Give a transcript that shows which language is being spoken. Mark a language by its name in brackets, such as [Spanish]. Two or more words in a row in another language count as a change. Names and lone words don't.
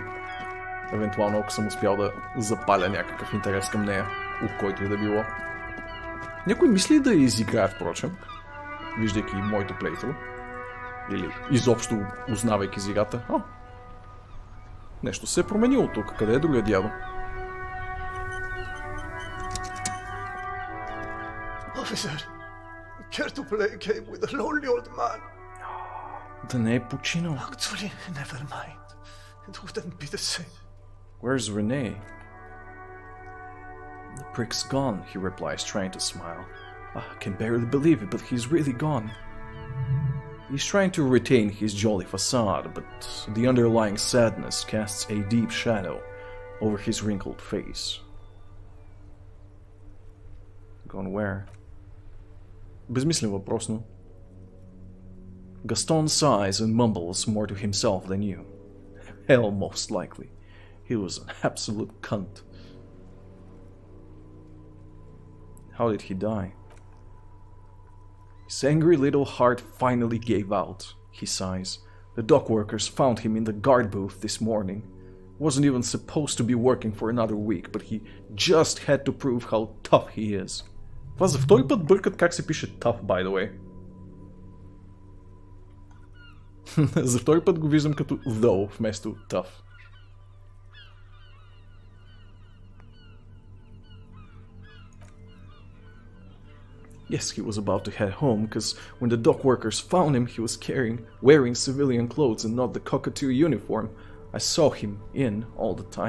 [Bulgarian] Евентуално, ако съм успял да запаля някакъв интерес към нея, от който и да било. Някой мисли да изиграе, впрочем, виждайки моето плейтру. Или изобщо узнавайки за играта. Нещо се е променило тук. Къде е другия дядо? [English] Officer, care to play a game with a lonely old man? [Bulgarian] Да не е починал. [English] Actually, never mind. It wouldn't be the same. Where's Renee? The prick's gone, he replies, trying to smile. I can barely believe it, but he's really gone. He's trying to retain his jolly facade, but the underlying sadness casts a deep shadow over his wrinkled face. Gone where? [Bulgarian] Безмислен въпрос, но... [English] Gaston sighs and mumbles more to himself than you. Hell, most likely. He was an absolute cunt. How did he die? His angry little heart finally gave out, he sighs. The dock workers found him in the guard booth this morning. Wasn't even supposed to be working for another week, but he just had to prove how tough he is. [Bulgarian] Това за втори път бъркат как се пише [English] tough, by the way. [Bulgarian] За втори път го виждам като though вместо tough. [English] Yes, he was about to head home, because when the dock workers found him, he was wearing civilian clothes and not the cockatoo uniform I saw him in all the time.